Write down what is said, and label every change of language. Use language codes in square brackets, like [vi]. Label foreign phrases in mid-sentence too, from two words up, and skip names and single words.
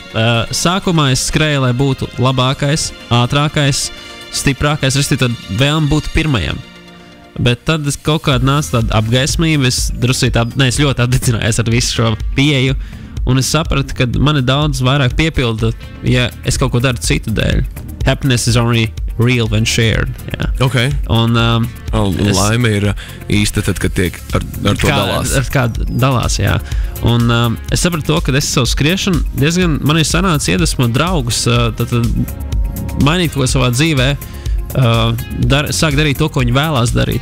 [lv] Sākumā es skrēju, lai būtu labākais, ātrākais, stiprākais, restīvi tad vēlme būt pirmajam. Bet tad kaut kāda nāca tāda apgaismība, es ļoti apdedzinājos ar visu šo pieeju, un es sapratu, ka mani daudz vairāk piepilda, ja es kaut ko daru citu dēļ. [en] Happiness is only real when shared. [lv] Jā. Okay. Un, laime ir īsta tad, kad tiek ar to dalās. Ar kādu dalās, jā. Un es sapratu to, ka es savu skriešanu diezgan, man ir sanācis iedvesmot draugus, tad mainīt ko savā dzīvē, sāk darīt to, ko viņi vēlās darīt.